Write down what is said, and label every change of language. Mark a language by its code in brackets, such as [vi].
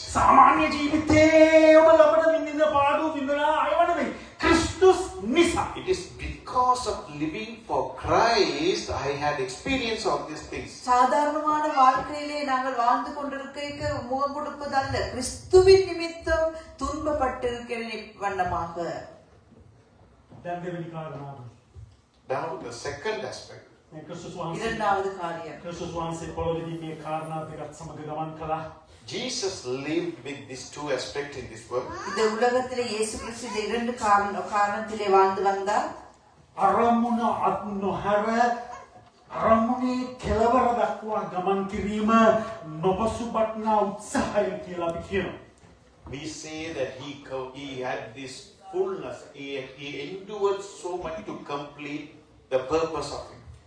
[si] සාමාන්‍ය ජීවිතේ ඔබ ලබන විඳින පාඩු විඳලා අයව නෙවෙයි. ක්‍රිස්තුස් නිසා. [en] It is because of living for Christ I had experience of these things. [ta] சாதாரணமான வாழ்க்கையிலே நாங்கள் வாழ்ந்து கொண்டிருக்க முகம் கொடுப்பதல்ல, கிறிஸ்துவின் நிமித்தம் துன்பப்பட்டிருக்கிற வண்ணமாக. [si] දැන් දෙවෙනි කාරණාව. [en] Now the second aspect. [si] මේ ක්‍රිස්තුස් වහන්සේ [ta] இரண்டாவது காரியம், [si] ක්‍රිස්තුස් වහන්සේ පොළොවේදී මේ කාරණා දෙකත් සමග ගමන් කළා. [en] Jesus lived with these two aspects in this world. [ta] இந்த உலகத்திலே இயேசு கிறிஸ்து இந்த இரண்டு காரணத்திலே வாழ்ந்து வந்தார். [si] අරමුණ අත් නොහැර අරමුණේ කෙලවර දක්වා ගමන් කිරීම නොපසුබටනා උත්සාහය කියලා අපි කියනවා. [en] We say that he had this fullness. He endured so much to complete the purpose of him.